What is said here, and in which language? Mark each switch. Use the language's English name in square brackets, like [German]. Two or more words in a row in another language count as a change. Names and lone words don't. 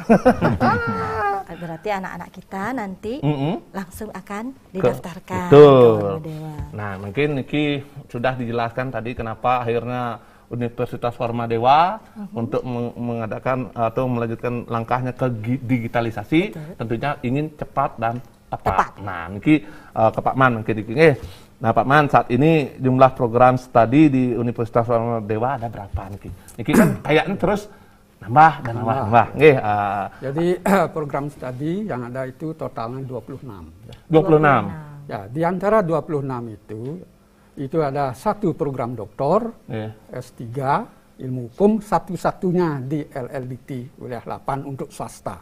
[Indonesian] Berarti anak-anak kita nanti langsung akan didaftarkan ke Warmadewa. Nah, mungkin Niki sudah dijelaskan tadi kenapa akhirnya Universitas Warmadewa untuk mengadakan atau melanjutkan langkahnya ke digitalisasi. Tentunya ingin cepat dan tepat. Nah, Niki ke Pak Man mungkin Niki. Nah, Pak Man, saat ini jumlah program studi di Universitas Warmadewa ada berapa Niki? Niki kan kayaknya terus nambah. Jadi program studi yang ada itu totalnya 26. 26. Ya, di antara 26 itu ada satu program doktor, S3, ilmu hukum, satu-satunya di LLDT wilayah 8 untuk swasta.